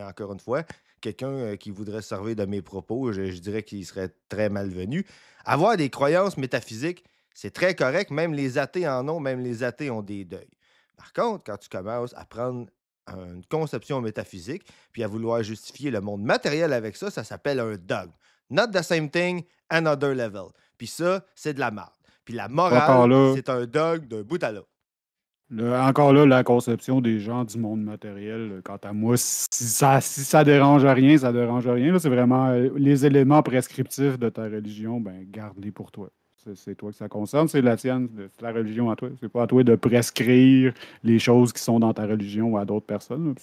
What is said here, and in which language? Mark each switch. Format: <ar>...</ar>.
<fr>Encore une fois, quelqu'un qui voudrait se servir de mes propos, je dirais qu'il serait très malvenu. Avoir des croyances métaphysiques, c'est très correct. Même les athées en ont, même les athées ont des deuils. Par contre, quand tu commences à prendre une conception métaphysique puis à vouloir justifier le monde matériel avec ça, ça s'appelle un dogme.</fr> <en>Not the same thing, another level.</en> <fr>Puis ça, c'est de la merde. Puis la morale, c'est un dogme d'un bout à l'autre. Encore là, la conception des gens du monde matériel, quant à moi, si ça dérange rien, ça dérange rien. C'est vraiment les éléments prescriptifs de ta religion, ben garde-les pour toi. C'est toi que ça concerne, c'est la tienne, c'est la religion à toi. C'est pas à toi de prescrire les choses qui sont dans ta religion à d'autres personnes.</fr>